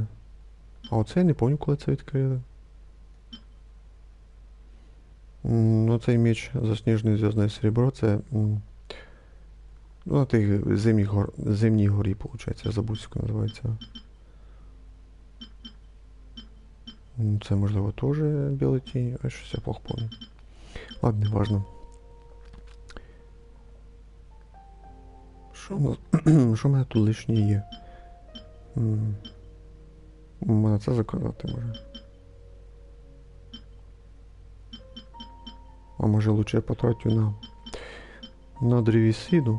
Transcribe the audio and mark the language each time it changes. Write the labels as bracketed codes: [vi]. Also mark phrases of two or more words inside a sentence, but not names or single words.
[uk] А оце я не пам'ятаю, коли це відкрили. Ну цей меч засніжений зв'язне серебро, це ну, на тих зимній горі, виходить, я забув, як називається. Це можливо теж білий тінь, а щось я [ru] плохо помню. Ладно, не важно. [uk] Що в мене тут лишнє є? Мене це заказати може. [ru] А може лучше я потрачу на древесину?